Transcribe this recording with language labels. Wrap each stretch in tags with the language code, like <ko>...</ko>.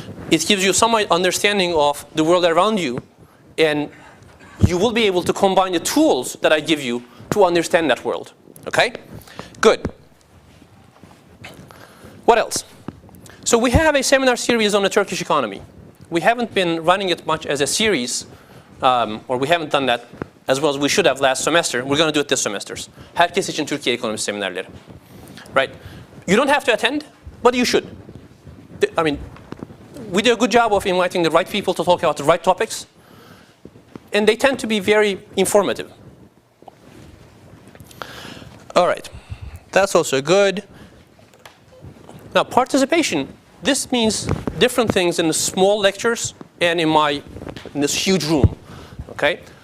<en>It gives you some understanding of the world around you, and you will be able to combine the tools that I give you to understand that world. Okay? Good. What else? So we have a seminar series on the Turkish economy. We haven't been running it much as a series, or we haven't done that as well as we should have last semester. We're going to do it this semester.</en> <tr>Herkes için Türkiye ekonomi seminerleri.</tr> <en>Right? You don't have to attend, but you should. I mean, we do a good job of inviting the right people to talk about the right topics, and they tend to be very informative. All right, that's also good. Now, participation, this means different things in the small lectures and in this huge room, okay?</en>